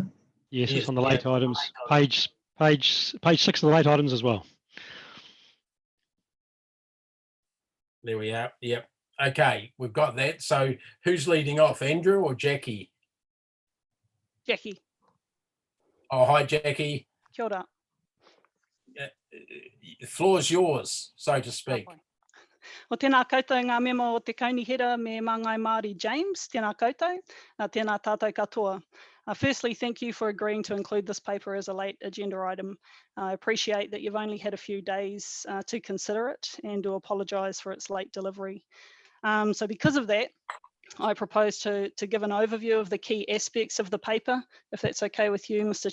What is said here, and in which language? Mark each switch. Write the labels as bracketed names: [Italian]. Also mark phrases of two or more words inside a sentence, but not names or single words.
[English] Yes, it's on the late items. Page 6 of the late items as well. There we are. Yep. Okay, we've got that. So who's leading off, Andrew or Jackie? Jackie. Oh, hi, Jackie. [Māori] Kia ora. [English] The floor's yours, so to speak. [Māori] O tēnā koutou ngā mema o te kaunihera me Māngai Māori James, tēnā koutou, tēnā tātou katoa. [English] Firstly, thank you for agreeing to include this paper as a late agenda item. I appreciate that you've only had a few days to consider it and to apologise for its late delivery. So because of that, I propose to give an overview of the key aspects of the paper, if that's okay with you, Mr.